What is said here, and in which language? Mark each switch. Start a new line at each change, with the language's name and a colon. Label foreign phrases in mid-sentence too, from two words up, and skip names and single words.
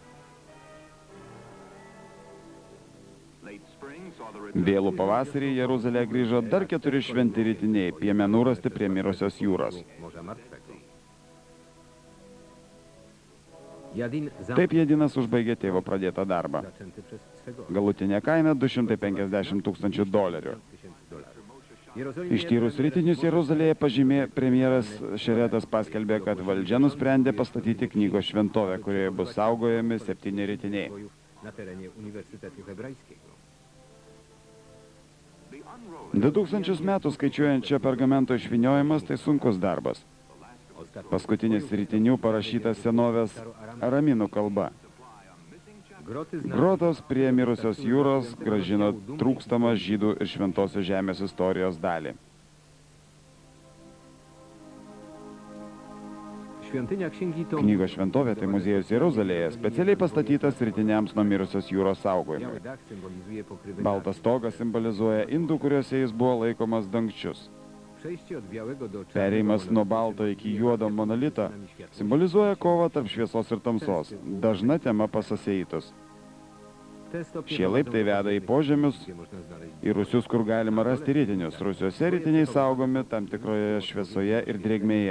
Lithuanian: Vėlų pavasarį į Jeruzalę grįžo dar 4 šventi rytiniai, piemenų rasti prie mirusios jūros.
Polish: Morza Martwego. Jadin
Lithuanian: Taip Jedinas užbaigė tėvo pradėtą darbą.
Polish: zaczęty przez swego
Lithuanian: Galutinė kaina $250 000.
Polish: Jerozolimie
Lithuanian: Ištyrus rytinius Jeruzalėje pažymė premjeras Šeretas paskelbė, kad valdžia nusprendė pastatyti knygos šventovę, kurioje bus saugojami 7 rytiniai.
Polish: na terenie Uniwersytetu Hebrajskiego.
Lithuanian: 2000 metų skaičiuojančio pergamento išviniojimas tai sunkus darbas.
Polish: Ostatni
Lithuanian: Paskutinis rytinių parašytas senovės araminų kalba.
Polish: groty
Lithuanian: Grotos prie mirusios jūros grąžino trūkstamą žydų ir šventosios žemės istorijos dalį.
Polish: Świątynia Księgi to
Lithuanian: Knygos šventovė tai muziejus Jeruzalėje, specialiai pastatytas rytiniams nuo mirusios jūros saugojimui.
Polish: biały dach symbolizuje pokrywę
Lithuanian: Baltas stogas simbolizuoja indų, kuriuose jis buvo laikomas dangčius.
Polish: Przejście od białego do
Lithuanian: Perėjimas nuo balto iki juodo monolito simbolizuoja kovą tarp šviesos ir tamsos, dažna tema pas aseitus. Šie laiptai veda į požemius, į rūsius, kur galima rasti ritinius. Rūsiuose ritiniai saugomi tam tikroje šviesoje ir drėgmėje.